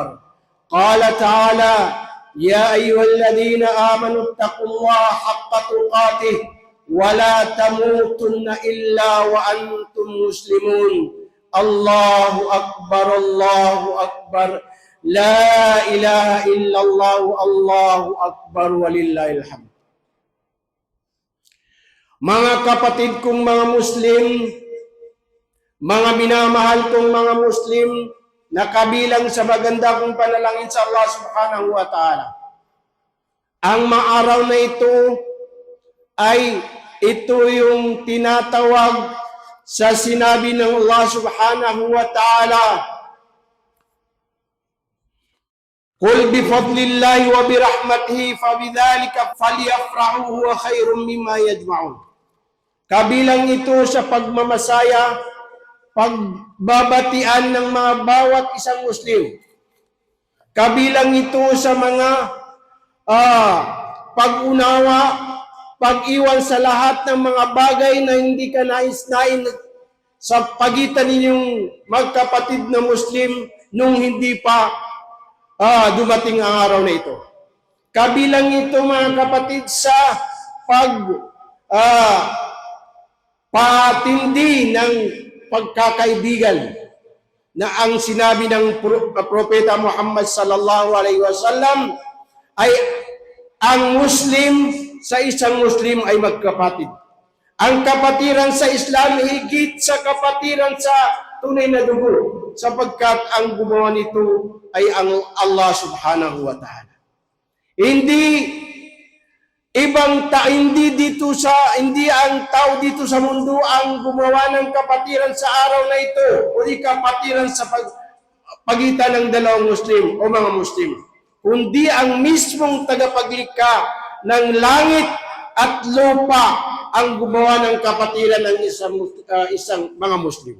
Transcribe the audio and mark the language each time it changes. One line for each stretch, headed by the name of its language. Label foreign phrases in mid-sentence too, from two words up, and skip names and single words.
Arabic: قال تعالى يا أيها الذين آمنوا اتقوا الله حق تقاته ولا تموتن إلا وأنتم مسلمون. الله أكبر الله أكبر لا إله إلا الله الله أكبر ولله الحمد.
Filipino: Mga kapatid kong mga Muslim, mga minamahal kong mga Muslim, na kabilang sa maganda kong panalangin sa Allah
Arabic: سبحانه وتعالى.
Filipino: Ang maaraw na ito ay ito yung tinatawag sa sinabi ng Allah
Arabic: سبحانه وتعالى, قل بفضل الله وبرحمته فبذلك فليفرحوا هو خير مما يجمعون.
Filipino: Kabilang ito sa pagmamasaya, pagbabatian ng mga bawat isang Muslim. Kabilang ito sa mga pag-unawa, pag-iwan sa lahat ng mga bagay na hindi ka nais-nain sa pagitan ninyong magkapatid na Muslim nung hindi pa dumating ang araw na ito. Kabilang ito mga kapatid sa patindi ng pagkakaibigan na ang sinabi ng Propeta Muhammad
Arabic: صلى الله عليه وسلم
Filipino: ay ang Muslim sa isang Muslim ay magkapatid. Ang kapatiran sa Islam higit sa kapatiran sa tunay na dugo, sapagkat ang gumawa nito ay ang Allah
Arabic: سبحانه وتعالى.
Filipino: Hindi ang tao dito sa mundo ang gumawa ng kapatiran sa araw na ito o di kapatiran sa pagitan ng dalawang Muslim o mga Muslim, kundi ang mismong tagapaglikha ng langit at lupa ang gumawa ng kapatiran ng isang mga Muslim.